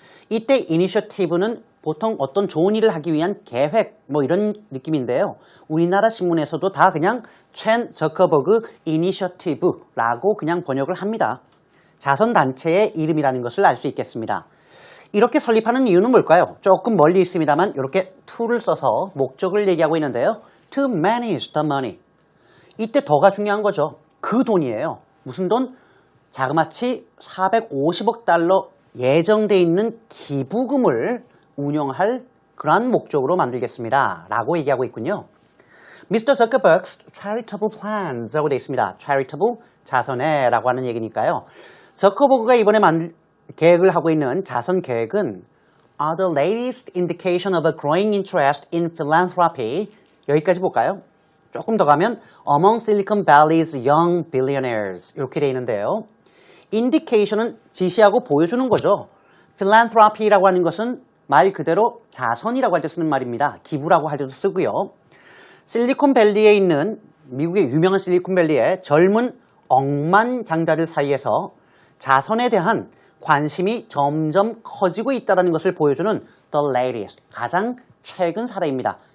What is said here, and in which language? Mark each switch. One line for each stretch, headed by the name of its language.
Korean: 이때 이니셔티브는 보통 어떤 좋은 일을 하기 위한 계획 뭐 이런 느낌인데요. 우리나라 신문에서도 다 그냥 첸 저커버그 이니셔티브라고 그냥 번역을 합니다. 자선단체의 이름이라는 것을 알 수 있겠습니다. 이렇게 설립하는 이유는 뭘까요? 조금 멀리 있습니다만 이렇게 to를 써서 목적을 얘기하고 있는데요.
English: To manage the money.
Korean: 이때 더가 중요한 거죠. 그 돈이에요. 무슨 돈? 자그마치 450억 달러 예정돼 있는 기부금을 운영할 그러한 목적으로 만들겠습니다. 라고 얘기하고 있군요. Mr.
English: Zuckerberg's charitable plans
Korean: 라고 되어 있습니다. charitable, 자선회라고 하는 얘기니까요. 저커버그가 이번에 계획을 하고 있는 자선 계획은
English: are the latest indication of a growing interest in philanthropy.
Korean: 여기까지 볼까요? 조금 더 가면
English: among Silicon Valley's young billionaires
Korean: 이렇게 되어 있는데요. indication은 지시하고 보여주는 거죠. philanthropy라고 하는 것은 말 그대로 자선이라고 할 때 쓰는 말입니다. 기부라고 할 때도 쓰고요. 실리콘밸리에 있는 미국의 유명한 실리콘밸리의 젊은 억만장자들 사이에서 자선에 대한 관심이 점점 커지고 있다는 것을 보여주는 the latest, 가장 최근 사례입니다.